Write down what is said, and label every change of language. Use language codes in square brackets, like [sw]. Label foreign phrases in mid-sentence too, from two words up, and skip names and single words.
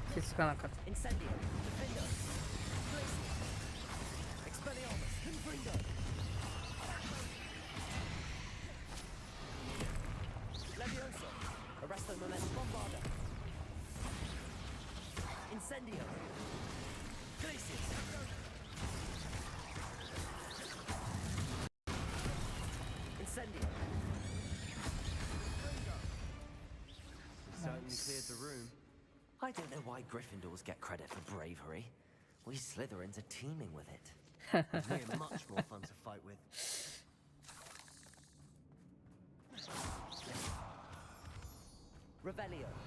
[ja] づかなかった。 [en] Incendio, Defendo, Glacius, Expelliarmus, Confringo. Levioso, Arresto Momentum Bombarda. Incendio, Glacius. Incendio. Certainly cleared the room. I don't know why Gryffindors get credit for bravery. We Slytherins are teeming with it. We're much more fun to fight with. Revelio.